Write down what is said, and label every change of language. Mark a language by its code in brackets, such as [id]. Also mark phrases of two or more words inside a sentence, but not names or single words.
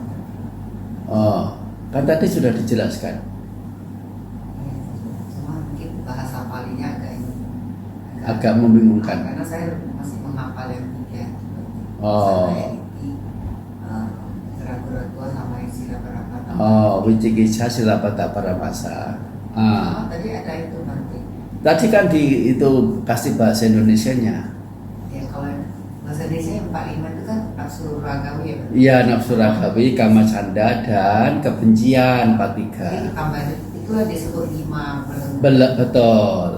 [id] Kan tadi sudah dijelaskan. Cuma mungkin bahasa Palinya Agak membingungkan. karena saya masih menghafal yang 3. Ragu-ragu sama yang [pi] sila parapata. Wicikicca silapata paramasa. [id] Tadi ada itu nanti. Tadi kan itu kasih bahasa Indonesianya. Ya kalau bahasa Indonesia yang 45 itu kan nafsu ragawi ya. Iya, nafsu ragawi, [pi] kama canda, [id] dan kebencian 43. Jadi tambah itulah disebut 5 belenggu.